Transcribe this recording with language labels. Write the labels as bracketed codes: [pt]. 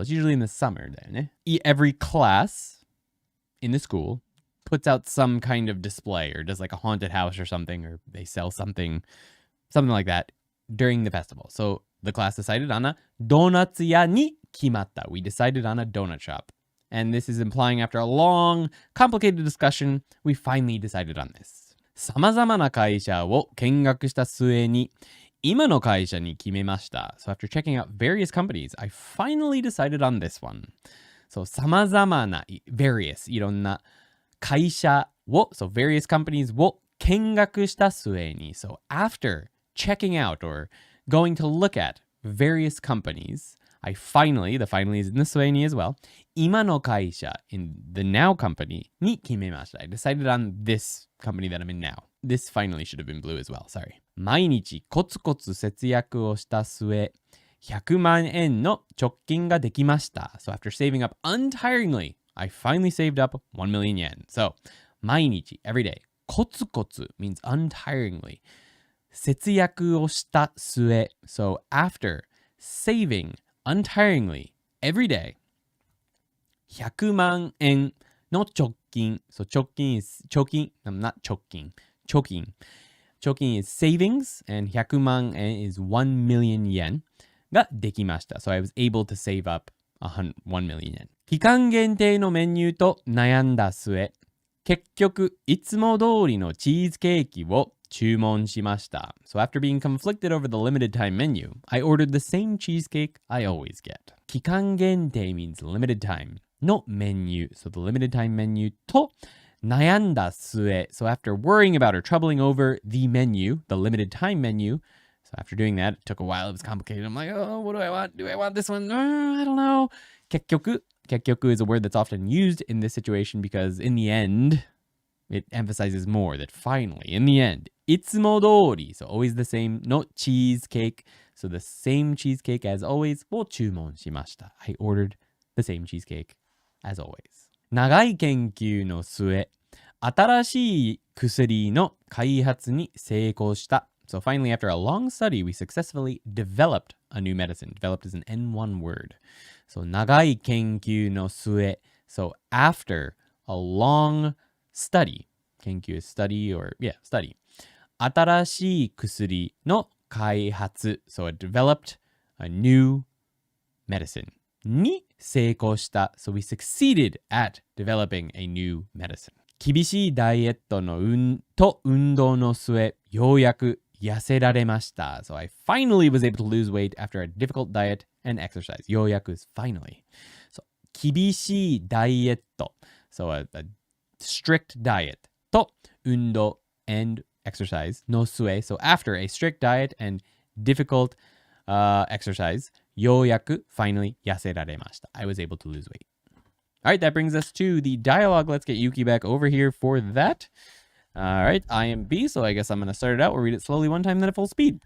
[en] It's usually in the summer [ja] だよね。 [en] Every class in the school puts out some kind of display or does like a haunted house or something, or they sell something like that during the festival. So the class decided on a [ja] ドーナツ屋に決まった. [en] We decided on a donut shop. And this is implying after a long, complicated discussion, we finally decided on this. [ja] 様々な会社を見学した末に、今の会社に決めました。 [en] So after checking out various companies, I finally decided on this one. So [ja] 様々な、 [en] various, [ja] いろんな会社を、 [en] so various companies [ja] を見学した末に。 [en] So after checking out or going to look at various companies, I finally, the finally is in the [ja] 末に [en] as well, [ja] 今の会社 [en] in the now company [ja] に決めました. [en] I decided on this company that I'm in now. This finally should have been blue as well, sorry. [ja] 毎日コツコツ節約をした末、100万円の貯金ができました. [en] So after saving up untiringly, I finally saved up 1 million yen. So [ja] 毎日, [en] every day. [ja] コツコツ [en] means untiringly. [ja] 節約をした末. [en] So after saving untiringly every day, [ja] 100万円の貯金. [en] So 貯金 is 貯金, not 貯金. [ja] 貯金. [en] 貯金 is savings, and 100万円 is 1 million yen [ja] ができました. [en] So I was able to save up 1 million yen. [ja] 期間限定のメニューと悩んだ末、結局いつも通りのチーズケーキを注文しました. [en] So after being conflicted over the limited time menu, I ordered the same cheesecake I always get. 期間限定 means limited time [ja] のメニュー. [en] So the limited time menu [ja] と悩んだ末. [en] So after worrying about or troubling over the menu, the limited time menu, so after doing that, it took a while, it was complicated. I'm like, oh, what do I want? Do I want this one? I don't know. [ja] 結局 [en] Kekyoku is a word that's often used in this situation because in the end, it emphasizes more that finally, in the end, [ja] いつも通り, [en] so always the same, no cheesecake, so the same cheesecake as always, [ja] を注文しました. [en] I ordered the same cheesecake as always. [ja] 長い研究の末、新しい薬の開発に成功した. [en] So finally, after a long study, we successfully developed a new medicine. Developed is an N1 word. So [ja] 長い研究の末. [en] So after a long study. 研究 is study or, yeah, study. [ja] 新しい薬の開発. [en] So it developed a new medicine. [ja] に成功した. [en] So we succeeded at developing a new medicine. [ja] 厳しいダイエットの運動の末、ようやく痩せられました. [en] So I finally was able to lose weight after a difficult diet and exercise. ようやく is finally. So [ja] 厳しいダイエット. [en] So a strict diet. [ja] と運動 [en] and exercise [ja] の末. [en] So after a strict diet and difficult exercise, [ja] ようやく [en] finally [ja] 痩せられました. [en] I was able to lose weight. All right, that brings us to the dialogue. Let's get Yuki back over here for that. All right, I am B, so I guess I'm going to start it out. We'll read it slowly one time, then at full speed.